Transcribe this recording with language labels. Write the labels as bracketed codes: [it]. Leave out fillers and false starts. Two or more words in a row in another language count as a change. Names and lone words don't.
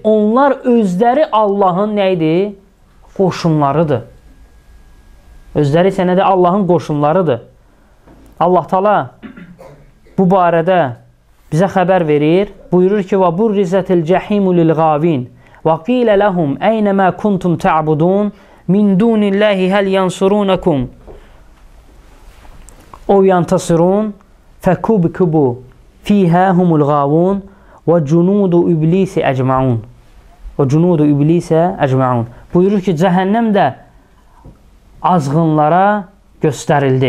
[az] Onlar özləri Allahın nə idi? Qoşunlarıdır. Özləri isə nədir? Allahın qoşunlarıdır. Allah Taala bu barədə bizə xəbər verir. Buyurur ki, [ar] و برزت الجحيم للغاوين و قيل لهم أين ما كنتم تعبدون من دون الله هل ينصرونكم أو ينتصرون فكبكبوا فيها هم والغاوون و جنود إبليس أجمعون. و جنود إبليس أجمعون. [az] Buyurur ki, cəhənnəm də azğınlara göstərildi.